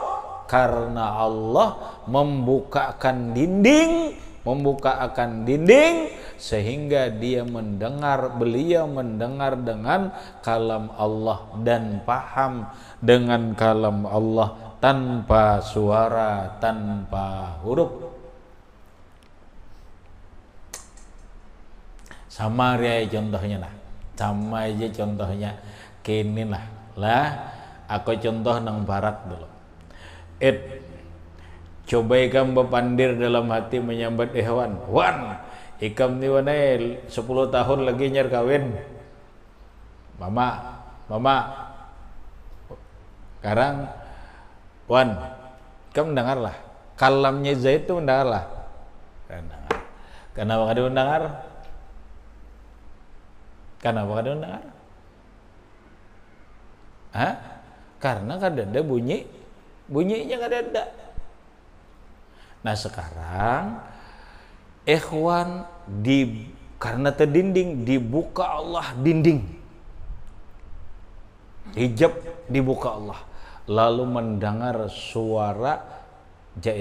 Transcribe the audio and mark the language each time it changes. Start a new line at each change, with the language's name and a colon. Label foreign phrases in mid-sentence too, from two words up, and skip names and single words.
Indonesian: Karena Allah membukakan dinding sehingga beliau mendengar dengan kalam Allah dan paham dengan kalam Allah tanpa suara, tanpa huruf.
Banjar: Sama ya contohnya lah. Sama aja contohnya kini lah aku contoh nang barat dulu. Coba ikam bepandir dalam hati menyambat hewan. Wan, ikam ni wanai 10 tahun lagi nyar kawin. Mama.
Indonesian: Sekarang Wan, kamu mendengarlah. Kalamnya Zaid itu mendengarlah.
Banjar: Kenapa kada mendengar? Kenapa kada mendengar? Karena kada ada bunyinya kada ada.
Indonesian: Nah sekarang ikhwan karena terdinding dibuka Allah dinding, hijab dibuka Allah, lalu mendengar suara Zaid.